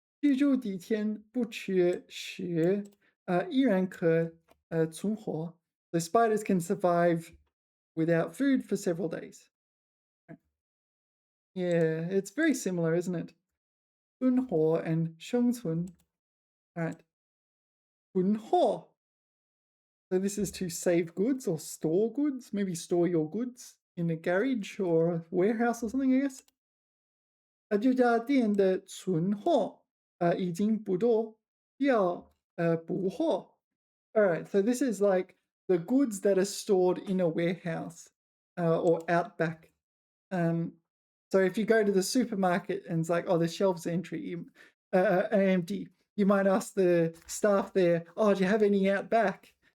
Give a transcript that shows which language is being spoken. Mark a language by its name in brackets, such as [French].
[Chinese] 居住几天不吃食，依然可存活。 [English] The spiders can survive without food for several days. Yeah, it's very similar, isn't it? 存活 and 生存.All right. 存货. So this is to save goods or store goods. Maybe store your goods in a garage or a warehouse or something, I guess. [Chinese] 这家店的存货已经不多，要补货. [English] All right, so this is like the goods that are stored in a warehouse or out back. So if you go to the supermarket and it's like, oh, the shelves are empty, you might ask the staff there, oh, do you have any out back?